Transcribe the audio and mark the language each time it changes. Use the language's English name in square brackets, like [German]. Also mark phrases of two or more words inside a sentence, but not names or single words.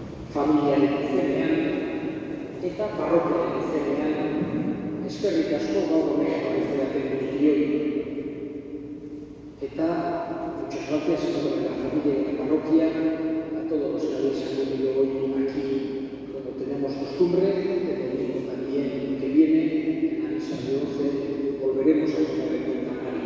[Basque] familiaren izenean eta parrokiaren izenean eskerrik asko gaur honetan izeraten guztioi. [Spanish] Eta muchas gracias a toda la familia de la parroquia, a todos los que habéis acudido hoy aquí, como tenemos costumbre, que domingo también que viene, en la misa de 11, volveremos a tener en cuenta Mari.